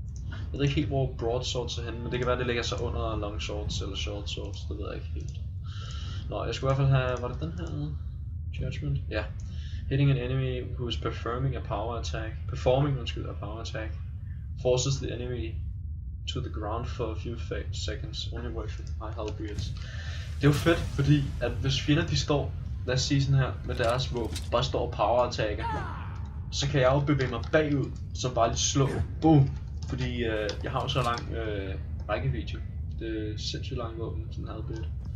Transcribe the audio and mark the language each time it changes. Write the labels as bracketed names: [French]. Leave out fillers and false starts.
[Danish] Jeg ved ikke helt hvor broadswords er henne, men det kan være det ligger så under long swords eller short swords, det ved jeg ikke helt. Nå, jeg skulle i hvert fald have, var det den her? Judgment? Ja. [English] Hitting an enemy who is performing a power attack. A power attack. Forces the enemy to the ground for a few seconds. Only works with high halberds. [Danish] Det er jo fedt, fordi at hvis fjender de står, lad os sige sådan her, med deres våben, bare står og power attacker, så kan jeg jo bevæge mig bagud, så bare lige slå. Boom! Fordi jeg har jo så lang rækkevidde. Det er sindssygt lang våben, sådan en halberd.